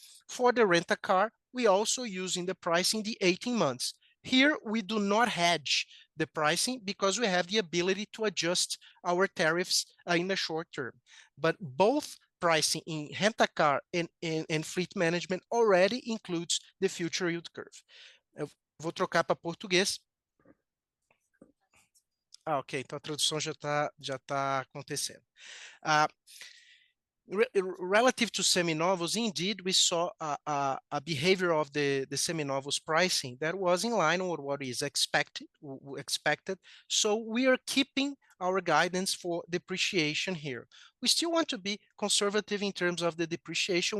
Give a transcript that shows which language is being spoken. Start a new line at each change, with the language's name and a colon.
English: For the rent-a-car, we also use in the pricing the 18 months. Here, we do not hedge the pricing because we have the ability to adjust our tariffs in the short term. But both pricing in rent-a-car and fleet management already includes the future yield curve.
Portuguese: Eu vou trocar para português. Ok, então a tradução já está acontecendo.
English: Relative to seminovos, indeed, we saw a behavior of the seminovos pricing that was in line with what is expected. So we are keeping our guidance for depreciation here. We still want to be conservative in terms of the depreciation.